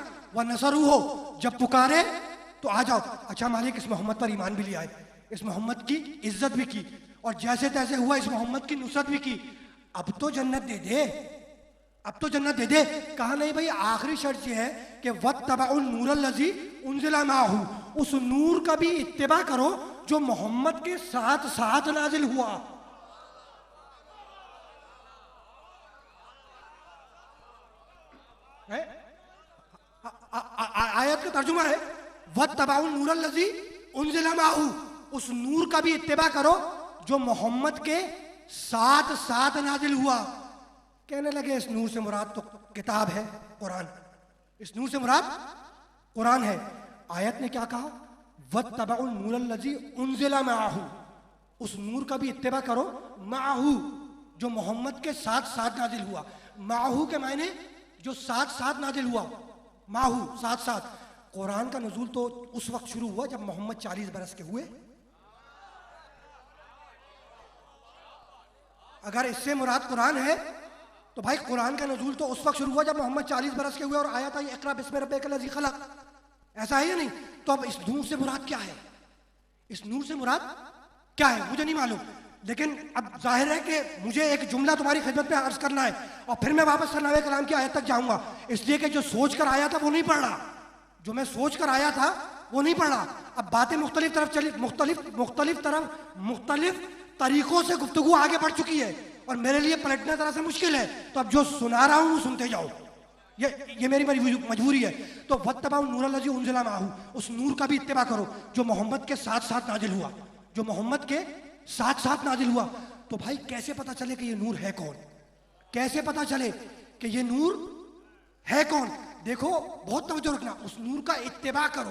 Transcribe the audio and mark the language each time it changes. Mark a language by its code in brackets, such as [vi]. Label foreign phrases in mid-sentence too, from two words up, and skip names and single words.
[hi] वह नसरू हो, जब पुकारे तो आ जाओ। अच्छा मालिक इस मोहम्मद पर ईमान भी ले आए, इस मोहम्मद की इज्जत भी की, और जैसे तैसे हुआ इस मोहम्मद की नुसरत भी की। अब तो जन्नत दे दे, अब तो जन्नत दे दे। कहा नहीं भाई, आखिरी शर्त यह है कि [ar] واتبعوا النور الذي أنزل معه, [hi] उस नूर का भी इत्तिबा करो जो मोहम्मद के साथ साथ नाजिल हुआ। आयत का तर्जुमा है [ar] واتبعوا النور الذي أنزل معه, [hi] उस नूर का भी इत्तिबा करो जो मोहम्मद के साथ साथ नाजिल हुआ। कहने लगे इस नूर से मुराद तो किताब है, कुरान। इस नूर से मुराद कुरान है। आयत ने क्या कहा? [ar] واتبعوا النور الذي أنزل معه, [hi] उस नूर का भी इत्तिबा करो माहू, जो मोहम्मद के साथ साथ नाजिल हुआ। माहू के मायने जो साथ साथ नाजिल हुआ, माहू साथ साथ। कुरान का नज़ूल तो उस वक्त शुरू हुआ जब मोहम्मद 40 बरस के हुए। अगर इससे मुराद कुरान है तो भाई कुरान का नज़ूल तो उस वक्त शुरू हुआ जब मोहम्मद 40 बरस के हुए और आया था [ar] اقرأ باسم ربك الذي خلق. [hi] ऐसा है या नहीं? तो अब इस नूर से मुराद क्या है? इस नूर से मुराद क्या है मुझे नहीं मालूम, लेकिन अब जाहिर है कि मुझे एक जुमला तुम्हारी खिदमत में अर्ज करना है और फिर मैं वापस सरनामे कलाम की आयत तक जाऊंगा। इसलिए कि जो सोच कर आया था वो नहीं पढ़ रहा, जो मैं सोच कर आया था वो नहीं पढ़ रहा। अब बातें मुख्तलिफ तरफ चली, मुख्तलिफ तरीकों से गुफ्तगू आगे बढ़ चुकी है और मेरे लिए पलटना तरह से मुश्किल है। तो अब जो सुना रहा हूं वो सुनते जाओ, ये मेरी मजबूरी है। [ar] तो واتبعوا النور الذي أنزل معه, [hi] उस नूर का भी इत्तिबा करो जो मोहम्मद के साथ साथ नाजिल हुआ, जो मोहम्मद के साथ साथ नाजिल हुआ। तो भाई कैसे पता चले कि ये नूर है कौन? कैसे पता चले कि ये नूर है कौन? देखो बहुत तवज्जो रखना, उस नूर का इत्तिबा करो।